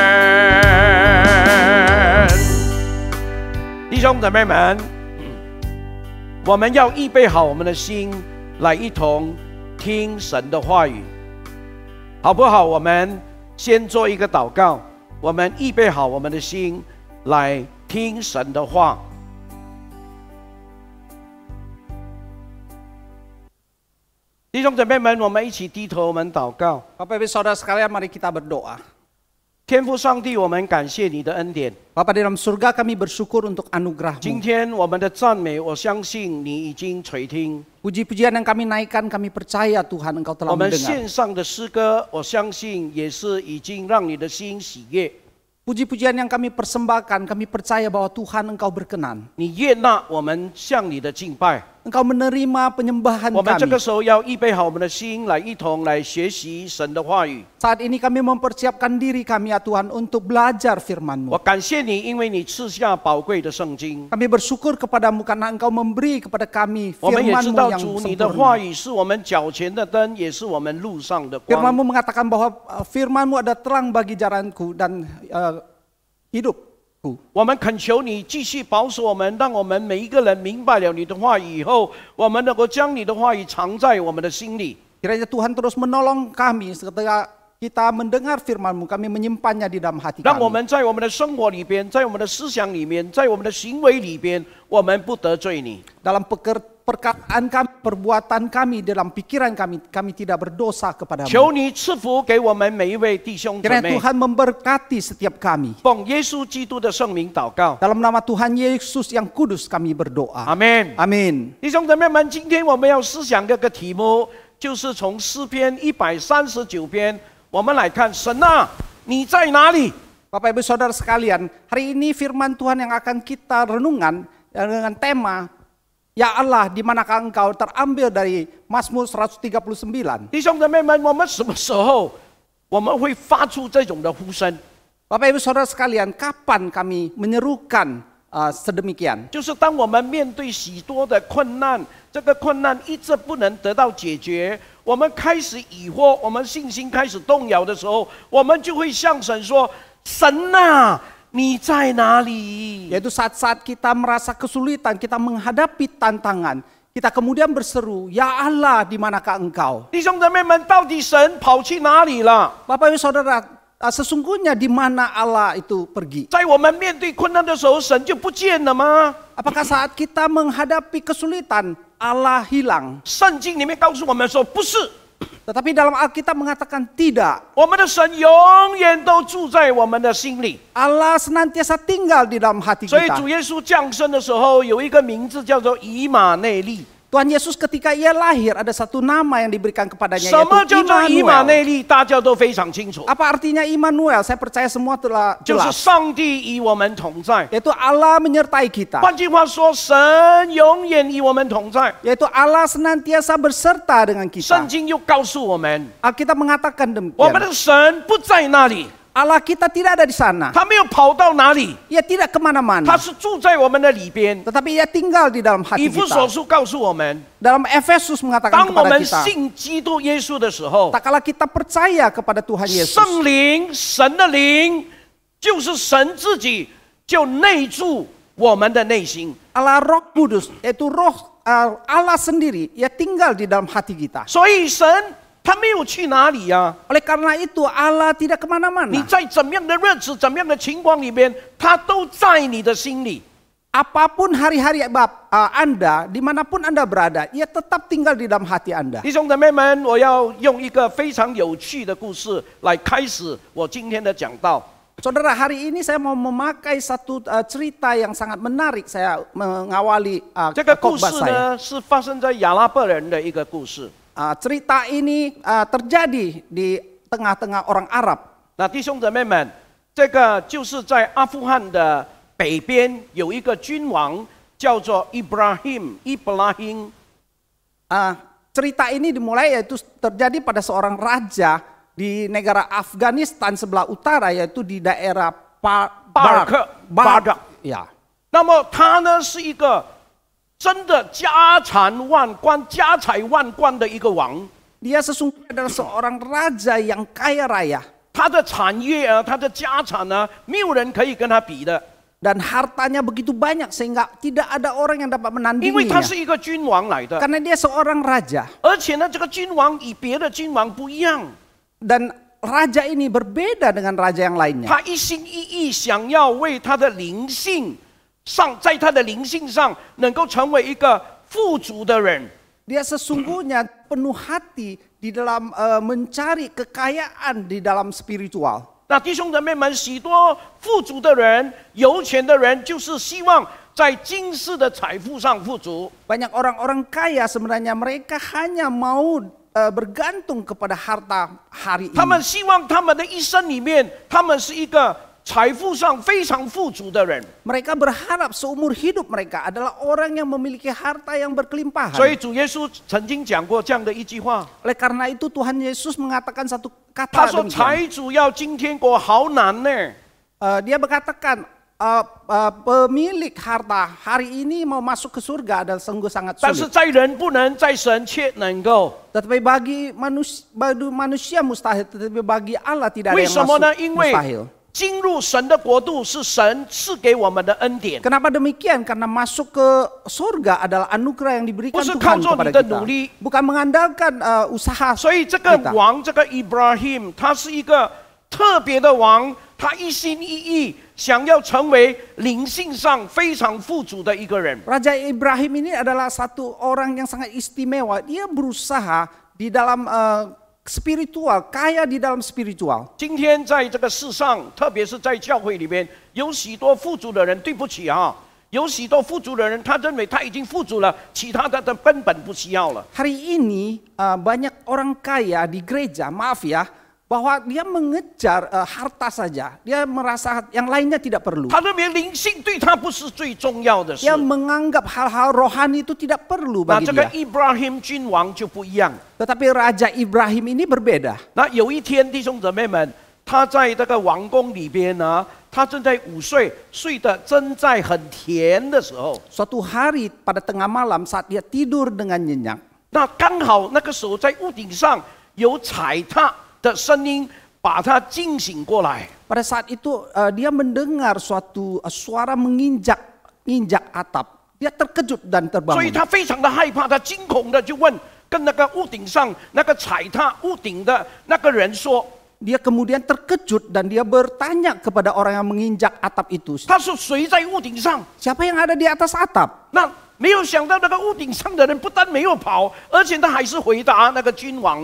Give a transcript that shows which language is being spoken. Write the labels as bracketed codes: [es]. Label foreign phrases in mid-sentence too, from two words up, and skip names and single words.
[zh] 弟兄姊妹们，我们要预备好我们的心，来一同听神的话语，好不好？我们先做一个祷告，我们预备好我们的心，来听神的话。弟兄姊妹们，我们一起低头，我们祷告。 [id] Bapak Ibu Saudara sekalian, mari kita berdoa. [zh] 天父上帝，我们感谢你的恩典。 [id] Bapa di dalam surga, kami bersyukur untuk [zh] 今 [id] anugerah-Mu. [zh] 天我们的赞美，我相信你已经垂听。 [id] Puji-pujian yang kami naikkan, kami percaya Tuhan Engkau telah [zh] 我们 [id] mendengar. [zh] 线上的诗歌，我相信也是已经让你的心喜悦。 [id] Puji-pujian yang kami persembahkan, kami percaya bahwa Tuhan Engkau berkenan. [zh] 你悦纳我们向你的敬拜。 [id] Engkau menerima penyembahan [zh] 我们这 [id] kami. [zh] 个时候要预备好我们的心，来一同来学习神的话语。 [id] Saat ini kami mempersiapkan diri kami ya Tuhan untuk belajar [zh] 我 [id] firman-Mu. [zh] 感谢你，因为你赐下宝贵的圣经。 [id] Kami bersyukur kepadamu karena Engkau memberi kepada kami [zh] 我们也知 [id] firman-Mu [zh] 道 [id] yang [zh] 主你的话 [id] sempurna. [zh] 语是我们脚前的灯，也是我们路上的光。 [id] Firman-Mu mengatakan bahwa firman-Mu ada terang bagi jalanku dan hidupku. [zh] 我们恳求你继续保守我们，让我们每一个人明白了你的话语以后，我们能够将你的话语藏在我们的心里。 [id] Kiranya Tuhan terus menolong kami ketika kita mendengar firman-Mu, kami menyimpannya di dalam hati [zh] 让我 [id] kami. [zh] 们在我们的生活里边，在我们的思想里面，在我们的行为里边，我们不得罪你。 [id] Dalam perkataan kami, perbuatan kami, dalam pikiran kami, kami tidak berdosa kepadamu. [zh] 求你赐福给我们每一位弟兄姊 [id] Kiranya [zh] 妹， [id] Tuhan memberkati setiap kami. [zh] 奉耶稣基督的圣名祷告， [id] Dalam nama Tuhan Yesus yang kudus kami berdoa. [zh] 阿门。 [id] Amin. [zh] 弟兄姊妹们，今天我们要思想这个题目，就是从诗篇139篇，我们来看神啊，你在哪里？ [id] Bapak Ibu Saudara sekalian, hari ini firman Tuhan yang akan kita renungan dengan tema Ya Allah, di manakah Engkau, terambil dari Mazmur 139. [zh] 弟兄姊妹们，我们什么时候我们会发出这种的呼声？ [id] Bapak Ibu Saudara sekalian, kapan kami menyerukan sedemikian? [zh] 就是当我们面对许多的困难，这个困难一直不能得到解决，我们开始疑惑，我们信心开始动摇的时候，我们就会向神说：“神啊，你在哪里？” [id] Yaitu saat-saat kita merasa kesulitan, kita menghadapi tantangan, kita kemudian berseru, Ya Allah, di manakah Engkau? [zh] 弟兄姊妹们，到底神跑去哪里了？ [id] Bapak Ibu Saudara, sesungguhnya di mana Allah itu pergi? [zh] 在我们面对困难的时候，神就不见了吗？ [id] Apakah saat kita menghadapi kesulitan, Allah hilang? [zh] 圣经里面告诉我们说，不是， [id] Tetapi dalam Alkitab mengatakan tidak. [zh] 我们的神永远都住在我们的心里。 [id] Allah senantiasa tinggal di dalam hati [zh] 所以 [id] kita. [zh] 主耶稣降生的时候，有一个名字叫做以马内利。 [id] Tuhan Yesus ketika ia lahir ada satu nama yang diberikan kepadanya [zh] 什么叫 [id] yaitu [zh] 做以马 [id] Immanuel. [zh] 内利？大家都非常清楚， [id] Apa artinya Immanuel? Saya percaya semua telah [zh] 就是 [id] jelas. [zh] 上帝与我们同在。 [id] Yaitu Allah menyertai kita. [zh] 换句话说，神永远与我们同在。 [id] Yaitu Allah senantiasa berserta dengan [zh] 圣 [id] kita. [zh] 经又告诉我们， [id] Alkitab mengatakan [zh] 我们 [id] demikian. [zh] 的神不在那里， [id] Allah kita tidak ada di sana. [zh] 他没有跑到哪里， [id] Ia tidak [zh] 他 [id] kemana-mana. [zh] 是住在我们的里边。 [id] Tetapi ia tinggal di dalam [zh] 以 [id] hati [zh] 弗所 [id] kita. [zh] 书告诉我们， [id] Dalam Efesus mengatakan [zh] 当我 [id] kepada [zh] 们 [id] kita. [zh] 信基督耶稣的时候， [id] Tak kala kita percaya kepada Tuhan Yesus. [zh] 圣灵、神的灵，就是神自己，就内住我们的内心。 [id] Allah Roh Kudus, yaitu roh Allah sendiri, ia tinggal di dalam hati kita. [zh] 所以神他没有去哪里呀、 [id] Oleh karena itu Allah tidak [zh] 你 [id] kemana-mana. [zh] 在怎么样的日子、怎么样的情况里边，他都在你的心里。 [id] Apapun hari-hari Anda, dimanapun Anda berada, ia tetap tinggal di dalam hati Anda. [zh] 弟兄姊妹们，我要用一个非常有趣的故事来开始我今天的讲道。 [id] Saudara, hari ini saya mau memakai satu cerita yang sangat menarik. Saya mengawali [zh] 这个故 [id] khotbah [zh] 事 [id] saya. [zh] 呢，是发生在亚拉伯人的一个故事。 [id] Cerita ini terjadi di tengah-tengah orang Arab. [zh] 那弟兄姊妹们，这个就是在阿富汗的北边有一个君王，叫做 Ibrahim。 [id] Cerita ini dimulai yaitu terjadi pada seorang raja di negara Afghanistan sebelah utara, yaitu di daerah Barak。 Ya. [zh] 那么他呢是一个真的家产万贯、家财万贯的一个王。 [id] Dia sesungguhnya adalah seorang raja yang kaya raya. [zh] 他的产业啊，他的家产呢，没有人可以跟他比的， [id] Dan hartanya begitu banyak sehingga tidak ada orang yang dapat [zh] 因为他 [id] menandinginya. [zh] 是一个君王来的， [id] Karena dia seorang raja. [zh] 而且呢，这个君王与别的君王不一样， [id] Dan raja ini berbeda dengan raja yang lainnya. [zh] 他一心一意想要为他的灵性上，在他的灵性上能够成为一个富足的人。 [id] Dia sesungguhnya penuh hati di dalam mencari kekayaan di dalam spiritual. [zh] 那弟兄姊妹们，许多富足的人、有钱的人，就是希望在今世的财富上富足。 [id] Banyak orang-orang kaya sebenarnya mereka hanya mau bergantung kepada harta hari [zh] 他们 [id] ini. [zh] 希望他们的一生里面，他们是一个财富上非常富足的人。 [id] Mereka berharap seumur hidup mereka adalah orang yang memiliki harta yang berkelimpahan. [zh] 所以主耶稣曾经讲过这样的一句话， [id] Oleh karena itu Tuhan Yesus mengatakan satu [zh] 他 [id] kata [zh] 说：“ [id] demikian. [zh] 财主要进天国好难呢。 [id] Dia berkatakan pemilik harta hari ini mau masuk ke surga adalah sungguh sangat [zh] 但是 [id] sulit. [zh] 在人不能，在神却能够。 [id] Tetapi bagi manusia mustahil, tetapi bagi Allah tidak ada [zh] 为 [id] yang [zh] 什么呢？ [id] masuk [zh] 因为 [id] mustahil. [zh] 进入神的国度是神赐给我们的恩典， [id] Kenapa demikian? Karena masuk ke surga adalah anugerah yang diberikan [zh] 不是 [id] Tuhan [zh] 靠着 [id] kepada [zh] 你的 [id] kita. [zh] 努力。 [id] Bukan mengandalkan usaha [zh] 所以这个 [id] kita. [zh] 王，这个 Ibrahim， 他是一个特别的王，他一心一意想要成为灵性上非常富足的一个人。 [id] Raja Ibrahim ini adalah satu orang yang sangat istimewa. Dia berusaha di dalam spiritual, kaya di dalam spiritual. [zh] 今天在这个世上，特别是在教会里面，有许多富足的人，对不起啊，有许多富足的人，他认为他已经富足了，其他的根本不需要了。 [id] Hari ini banyak orang kaya di gereja, maaf ya, bahwa dia mengejar harta saja. Dia merasa yang lainnya tidak perlu. [zh] 他认为灵性对他不是最重要的事。 [id] Dia menganggap hal-hal rohani itu tidak perlu [zh] 那 [id] bagi [zh] 这个 [id] dia. [zh] Ibrahim 君王就不一样。 [id] Tetapi Raja Ibrahim ini berbeda. [zh] 那有一天，弟兄姊妹们，他在这个王宫里边呢，他正在午睡，睡得正在很甜的时候， [id] Suatu hari pada tengah malam saat dia tidur dengan nyenyak. [zh] 那刚好那个时候在屋顶上有踩踏的声音，把他惊醒过来。 [id] Pada saat itu dia mendengar suatu suara menginjak atap. Dia terkejut dan [zh] 所以 [id] terbangun. [zh] 他非常的害怕，他惊恐的就问跟那个屋顶上那个踩踏屋顶的那个人说 [id] Dia kemudian terkejut dan dia bertanya kepada orang yang menginjak atap itu. [zh] 他说谁在屋顶上？ [id] Siapa yang ada di atas atap? [zh] 那没有想到那个屋顶上的人不但没有跑，而且他还是回答那个君王呢。